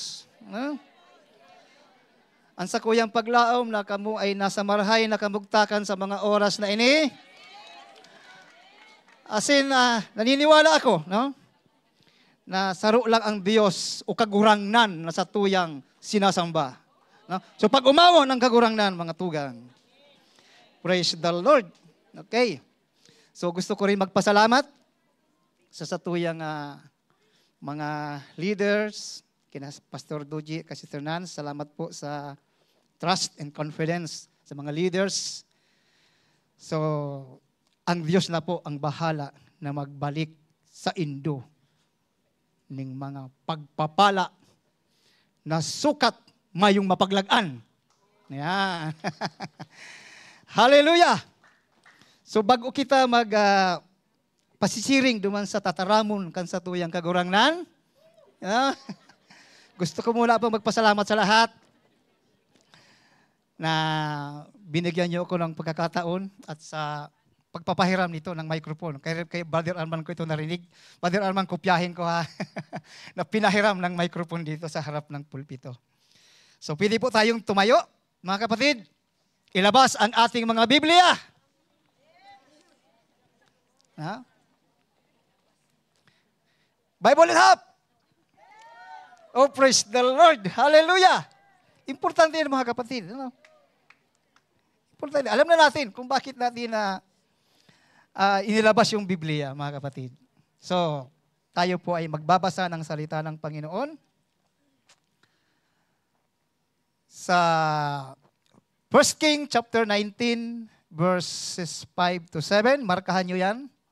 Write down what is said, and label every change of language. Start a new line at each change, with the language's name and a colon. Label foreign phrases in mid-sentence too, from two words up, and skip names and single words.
Bikol: Ang sa kuyang paglaom na kamo ay nasa marahay na kamugtakan sa mga oras na ini.
Filipino: Asin, naniniwala ako, no?
Bikol: Na saro lang ang Diyos o kagurangnan na sa tuyang sinasamba. No? So pag umawon ng kagurangnan, mga tugang,
English: praise the Lord. Okay.
Filipino: So gusto ko rin magpasalamat sa satuyang mga leaders, kina Pastor Doji, kasi Sister Nan, salamat po sa
English: trust and confidence
Filipino: sa mga leaders. So, ang Diyos na po ang bahala na magbalik sa Indo ng mga pagpapala na sukat mayong mapaglagan.
English: Yeah. Hallelujah!
Bikol: So bago kita pasisiring duman sa tataramon kan sa tuyang kagurangnan,
Filipino: gusto ko muna po magpasalamat sa lahat na binigyan niyo ako ng pagkakataon at sa pagpapahiram nito ng microphone. Kay Brother Arman ko ito narinig. Brother Arman, kopyahin ko ha. Na pinahiram ng microphone dito sa harap ng pulpito. So, pwede po tayong tumayo, mga kapatid. Ilabas ang ating mga Biblia.
English: Ha? Bible in half. Oh, praise the Lord. Hallelujah.
Filipino: Importante yan, mga kapatid. Ano? Importante. Alam na natin kung bakit natin inilabas yung Biblia, mga kapatid. So, tayo po ay magbabasa ng salita ng Panginoon. Sa 1 King
English: chapter 19 verses 5 to 7,
Filipino: markahan nyo yan.